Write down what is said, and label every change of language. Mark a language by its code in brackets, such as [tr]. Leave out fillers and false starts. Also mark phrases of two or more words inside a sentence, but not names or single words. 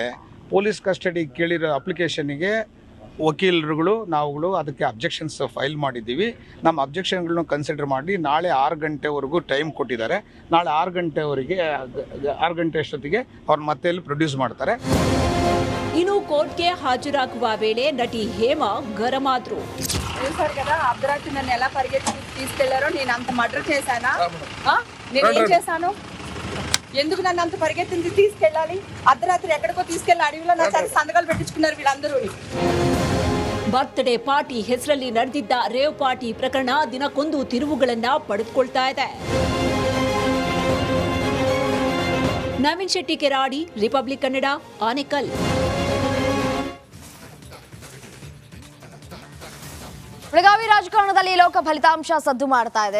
[kn] ಪೊಲೀಸ್ ಕಸ್ಟಡಿಗೆ ಕೇಳಿರೋ ಅಪ್ಲಿಕೇಶನ್ಗೆ ವಕೀಲರುಗಳು ನಾವುಗಳು ಅದಕ್ಕೆ ಅಬ್ಜೆಕ್ಷನ್ಸ್ ಫೈಲ್ ಮಾಡಿದ್ದೀವಿ. ನಮ್ಮ ಅಬ್ಜೆಕ್ಷನ್ಗಳನ್ನ ಕನ್ಸಿಡರ್ ಮಾಡಿ ನಾಳೆ 6 ಗಂಟೆವರೆಗೂ ಟೈಮ್ ಕೊಟ್ಟಿದ್ದಾರೆ. ನಾಳೆ 6 ಗಂಟೆ ಅಷ್ಟೊತ್ತಿಗೆ ಅವ್ರು ಮತ್ತೆ ಇಲ್ಲಿ ಪ್ರೊಡ್ಯೂಸ್ ಮಾಡ್ತಾರೆ. ಇನ್ನು ಕೋರ್ಟ್ಗೆ ಹಾಜರಾಗುವ ವೇಳೆ ನಟಿ ಹೇಮ ಗರಂ ಆದ್ರು. [te] చూసారు కదా అర్ధరాత్రి నన్ను ఎలా పరిగెత్తి తీసుకెళ్లారో. నేను అంత మర్డర్ చేశానా? నేనేం చేశాను? ఎందుకు నన్ను అంత పరిగెత్తి తీసుకెళ్ళాలి? అర్ధరాత్రి ఎక్కడికో తీసుకెళ్లి అడవిలో నా చేత సంతకాలు పెట్టించుకున్నారు వీళ్ళందరూ. [kn] ಬರ್ತ್ಡೇ ಪಾರ್ಟಿ ಹೆಸರಲ್ಲಿ ನಡೆದಿದ್ದ ರೇವ್ ಪಾರ್ಟಿ ಪ್ರಕರಣ ದಿನಕ್ಕೊಂದು ತಿರುವುಗಳನ್ನ ಪಡೆದುಕೊಳ್ತಾ ಇದೆ. ನವೀನ್ ಶೆಟ್ಟಿ ಕೆರಾಡಿ, ರಿಪಬ್ಲಿಕ್ ಕನ್ನಡ, ಆನೇಕಲ್. ಬೆಳಗಾವಿ ರಾಜಕಾರಣದಲ್ಲಿ ಲೋಕ ಫಲಿತಾಂಶ ಸದ್ದು ಮಾಡ್ತಾ ಇದೆ.